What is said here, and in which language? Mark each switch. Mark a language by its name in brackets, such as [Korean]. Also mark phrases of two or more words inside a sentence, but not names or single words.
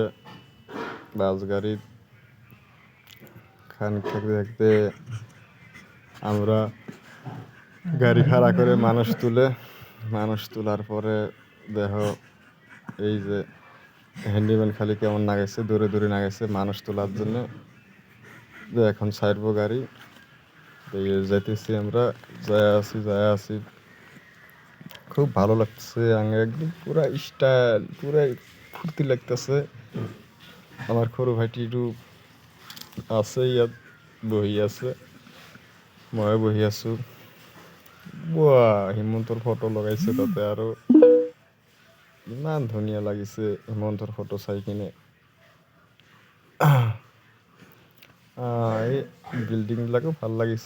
[Bangla] বাস গাড়ি খান থাকতে থাকতে আমরা গাড়ি খাড়া করে মানুষ তোলার পরে দেখো এই যে হ্যান্ডিম্যান খালি কেমন নাগাইছে, দূরে দূরে নাগাইছে মানুষ তোলার জন্য। এখন ছাড়বো গাড়ি, যাইতেছি আমরা। যায় আছি, খুব ভালো লাগছে। আগে একদম পুরা স্টাইল, পুরা ফুর্তি লাগতেছে। [Assamese] আমার খরু ভাইটি একটু আছে ইয়াত, বহি আছে, মই বহি আছো। হিমন্তর ফটো লগাইছে তাতে, আৰু ইমান ধুনীয়া লাগিছে হিমন্তর ফটো চাই কিনে। এই বিল্ডিং বিলাকো ভাল লাগিছে।